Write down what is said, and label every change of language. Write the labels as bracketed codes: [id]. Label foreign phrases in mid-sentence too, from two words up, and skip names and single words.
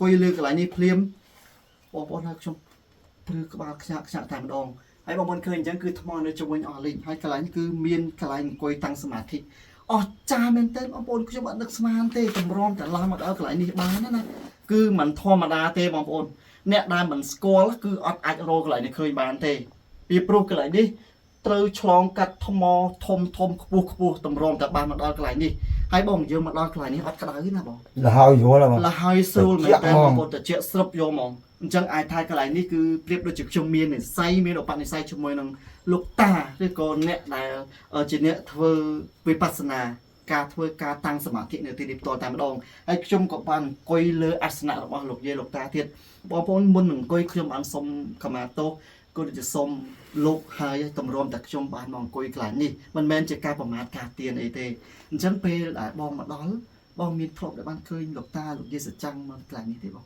[km] យលើកន្លែងនេះភ្លាមបងប្អូនហើយខ្ញុំព្រឺក្បាលខ្ញាក់តែម្ដងហើយបងប្អូនឃើញអញ្ចឹងគឺថ្មនៅជុំវិញអស់លីងហើយកន្លែងនេះគឺមានកន្លែងអង្គុយតាំងសមាធិអស់ចាមែនតើបងប្អូនខ្ញុំអត់នឹកស្មានទេតម្រាំតែឡើងមកដល់កន្លែងនេះបានណាគឺមិនធម្មតាទេបងប្អូនអ្នកដែលមិនស្គាល់គឺអត់អាចរកកន្លែងនេះឃើញបានទេពីព្រោះកន្លែងនេះត្រូវឆ្លងកាត់ថ្មធំខ្ពស់តម្រាំតែបានមកដល់កន្លែងនេះហើយបងយើងមកដល់កន្លែងនេះអត់ក្តៅទេណាបង là hơi vô là លហើយស្រួលមែនតើបងប្អូនតិចស្រុបយកហ្មងអញ្ចឹងអាចថាកន្លែងនេះគឺប្រៀបដូចជាខ្ញុំមាននិស័យមានឧបនិស្ស័យជាមួយ នឹងលោកតាឬក៏អ្នកដែលជាអ្នកធ្វើវិបស្សនាការធ្វើការតាំងសមាធិនៅទីនេះផ្ទាល់តែម្ដងហើយខ្ញុំក៏បានអង្គុយលើអាសនៈរបស់លោកយាយលោកតាទៀតបងប្អូនមុននឹងអង្គុយខ្ញុំបានសុំខមាទោសក៏ដូចជាសុំលោកហើយតម្រាំតែខ្ញុំបានមកអង្គុយកន្លែងនេះមិនមែនជាការប្រមាថការទៀនអីទេអញ្ចឹងពេលដែលបងមកដល់បងមានធ្លាប់ដែលបានឃើញលោកតាលោកយាយសច្ចាំងមកកន្លែងនេះទេបង